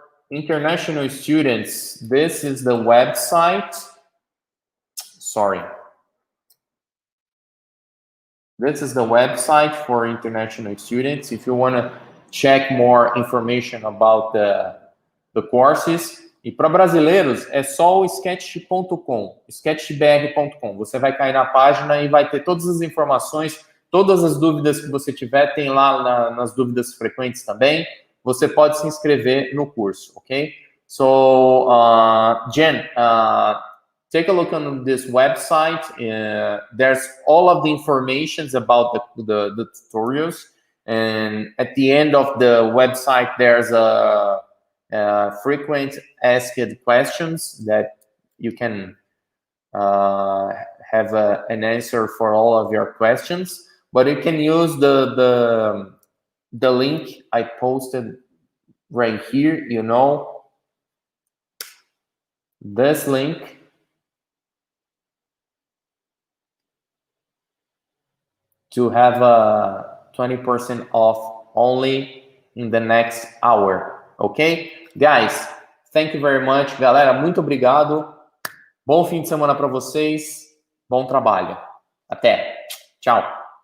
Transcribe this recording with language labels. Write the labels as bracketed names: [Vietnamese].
[English] international students, this is the website. Sorry. This is the website for international students. If you want to check more information about the courses. [Portuguese] E para brasileiros, é só o sketch.com, sketchbr.com. Você vai cair na página e vai ter todas as informações, todas as dúvidas que você tiver, tem lá nas dúvidas frequentes também. Você pode se inscrever no curso, ok? [English] So, Jen, take a look on this website. There's all of the informations about the tutorials. And at the end of the website, there's a frequent asked questions that you can have an answer for all of your questions. But you can use the link I posted right here, you know, this link. To have a 20% off only in the next hour, ok? Guys, thank you very much. [Portuguese] Galera, muito obrigado. Bom fim de semana para vocês. Bom trabalho. Até. Tchau.